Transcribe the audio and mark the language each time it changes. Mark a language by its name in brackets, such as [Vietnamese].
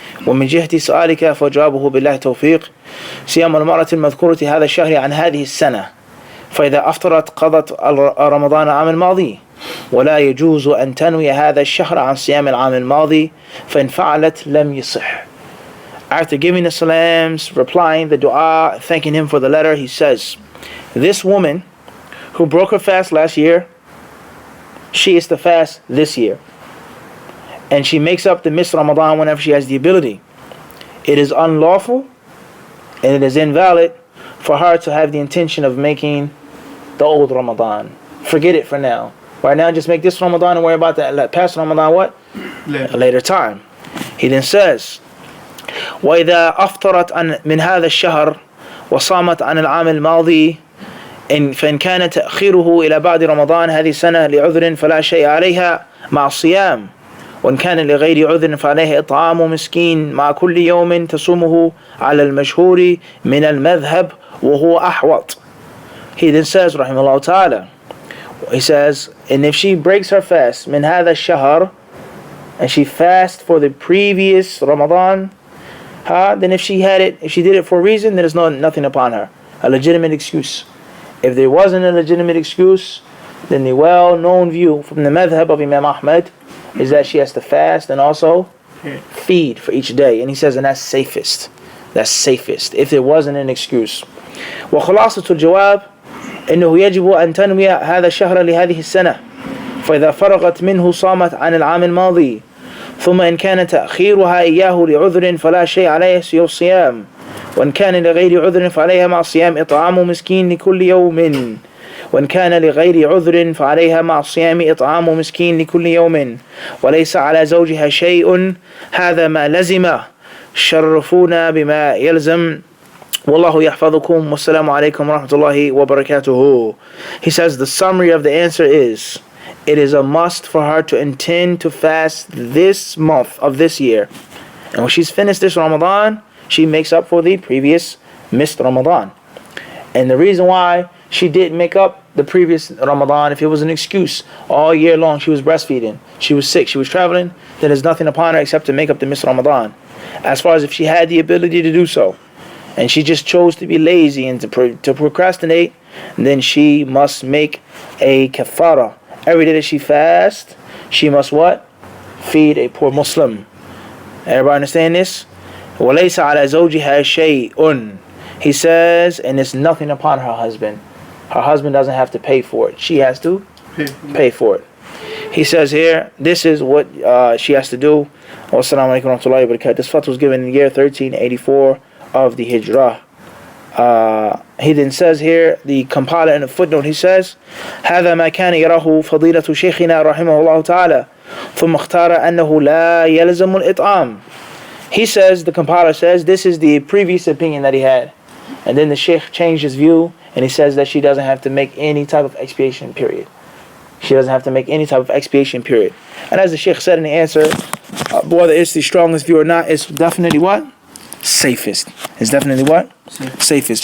[Arabic] ومن جهة سؤالك فجوابه بالله توفيق. صيام المرأة المذكورة هذا الشهر عن هذه السنة، فإذا أفطرت قضت رمضان العام الماضي، ولا يجوز أن تنوي هذا الشهر عن صيام العام الماضي، فإن فعلت لم يصح. [English] After giving the salams, replying the dua, thanking him for the letter, he says, this woman who broke her fast last year, she is to fast this year. And she makes up the missed Ramadan whenever she has the ability. It is unlawful and it is invalid for her to have the intention of making the old Ramadan. Forget it for now. Right now, just make this Ramadan and worry about that past Ramadan what? A later time. He then says, [Arabic] وإذا أفطرت من هذا الشهر وصامت عن العام الماضي فإن كان تأخيره إلى بعد رمضان هذه السنة لعذر فلا شيء عليها مع الصيام، وإن كان لغير عذر فعليه إطعام مسكين مع كل يوم تصومه على المشهور من المذهب وهو أحوط. [English] He then says [Arabic] رحمه الله تعالى, [English] he says, and if she breaks her fast [Arabic] من هذا الشهر, [English] and she fasts for the previous Ramadan, then if she did it for a reason, then there's nothing upon her, a legitimate excuse. If there wasn't a legitimate excuse, then the well-known view from the madhab of Imam Ahmad is that she has to fast and also feed for each day. And he says, and that's safest. That's safest, if there wasn't an excuse. [Arabic] وخلاصة الجواب إنه يجب أن تنوي هذا الشهر لهذه السنة، فإذا فرغت منه صامت عن العام الماضي، ثم إن كان تأخيرها إياه لعذر فلا شيء عليه سوى الصيام، وإن كان لغير عذر فعليها مع الصيام إطعام مسكين لكل يوم، وإن كان لغير عذر فعليها مع الصيام إطعام مسكين لكل يوم، وليس على زوجها شيء، هذا ما لزم، شرفونا بما يلزم، والله يحفظكم والسلام عليكم ورحمة الله وبركاته. [English] He says the summary of the answer is, it is a must for her to intend to fast this month of this year, and when she's finished this Ramadan, she makes up for the previous missed Ramadan. And the reason why she didn't make up the previous Ramadan, if it was an excuse, all year long she was breastfeeding, she was sick, she was traveling, then there's nothing upon her except to make up the missed Ramadan. As far as if she had the ability to do so, and she just chose to be lazy and to procrastinate, then she must make a kafara. Every day that she fasts, she must what? Feed a poor Muslim. Everybody understand this? [Arabic] وَلَيْسَ عَلَى زَوْجِهَا شَيْءٌ. [English] He says, and it's nothing upon her husband. Her husband doesn't have to pay for it. She has to pay for it. He says here, this is what she has to do. [Arabic] Wassalamu alaikum wa rahmatullahi wa barakatuh. [English] This fatwa was given in the year 1384 of the Hijrah. He then says here, the compiler in the footnote, he says, [Arabic] هذا ما كان يراه فضيلة شيخنا رحمه الله تعالى ثم اختار أنه لا يلزم الإطعام. [English] He says, the compiler says, this is the previous opinion that he had. And then the Sheikh changed his view, and he says that she doesn't have to make any type of expiation period. She doesn't have to make any type of expiation period. And as the Sheikh said in the answer, whether it's the strongest view or not, it's definitely what? Safest. It's definitely what? Safest.